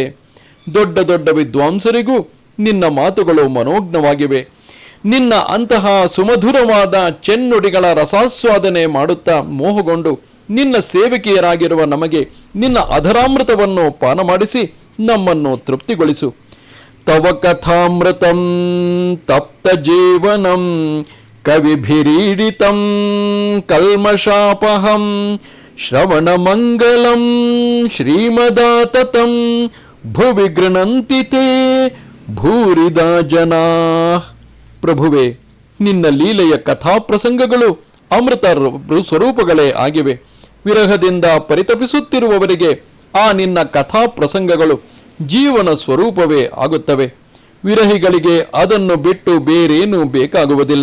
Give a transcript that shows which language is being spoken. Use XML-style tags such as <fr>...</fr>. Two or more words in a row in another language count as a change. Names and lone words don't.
<kn>ದೊಡ್ಡ ದೊಡ್ಡ ವಿದ್ವಾಂಸರಿಗೂ ನಿನ್ನ ಮಾತುಗಳು ಮನೋಜ್ಞವಾಗಿವೆ. ನಿನ್ನ ಅಂತಹ ಸುಮಧುರವಾದ ಚೆನ್ನುಡಿಗಳ ರಸಾಸ್ವಾದನೆ ಮಾಡುತ್ತಾ ಮೋಹಗೊಂಡು ನಿನ್ನ ಸೇವಕಿಯರಾಗಿರುವ ನಮಗೆ ನಿನ್ನ ಅಧರಾಮೃತವನ್ನು ಪಾನ ಮಾಡಿಸಿ ನಮ್ಮನ್ನು ತೃಪ್ತಿಗೊಳಿಸು.</kn> <sa>ತವ ಕಥಾಮೃತಂ ತಪ್ತ ಜೀವನಂ ಕವಿಭಿರೀಡಿತಂ ಕಲ್ಮಷಾಪಹಂ ಶ್ರವಣ ಮಂಗಲಂ ಶ್ರೀಮದಾತತಂ ಭುವಿ ಗೃಣಂತಿ ತೇ ಭೂರಿದ ಜನಾ.</sa> <kn>ಪ್ರಭುವೆ, ನಿನ್ನ ಲೀಲೆಯ ಕಥಾಪ್ರಸಂಗಗಳು ಅಮೃತ ಸ್ವರೂಪಗಳೇ ಆಗಿವೆ. ವಿರಹದಿಂದ ಪರಿತಪಿಸುತ್ತಿರುವವರಿಗೆ ಆ ನಿನ್ನ ಕಥಾಪ್ರಸಂಗಗಳು ಜೀವನ ಸ್ವರೂಪವೇ ಆಗುತ್ತವೆ. ವಿರಹಿಗಳಿಗೆ ಅದನ್ನು ಬಿಟ್ಟು ಬೇರೇನೂ ಬೇಕಾಗುವುದಿಲ್ಲ.</kn>